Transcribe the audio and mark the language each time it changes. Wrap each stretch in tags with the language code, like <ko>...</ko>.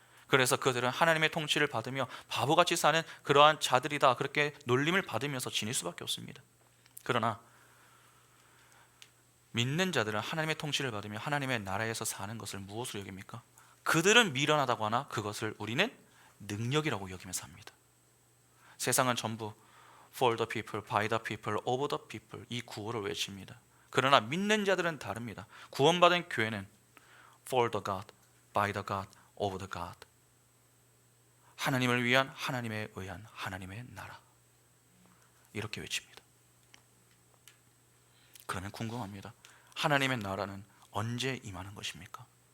<ko>그래서 그들은 하나님의 통치를 받으며 바보같이 사는 그러한 자들이다, 그렇게 놀림을 받으면서 지낼 수밖에 없습니다. 그러나 믿는 자들은 하나님의 통치를 받으며 하나님의 나라에서 사는 것을 무엇으로 여깁니까? 그들은 미련하다고 하나 그것을 우리는 능력이라고 여기면서 합니다. 세상은 전부</ko> <en>for the people, by the people, of the people</en> <ko>이 구호를 외칩니다. 그러나 믿는 자들은 다릅니다. 구원받은 교회는</ko> <en>for the God, by the God, of the God,</en> <ko>하나님을 위한, 하나님에 의한, 하나님의 나라, 이렇게 외칩니다. 그러면 궁금합니다. 하나님의 나라는 언제 임하는 것입니까?</ko>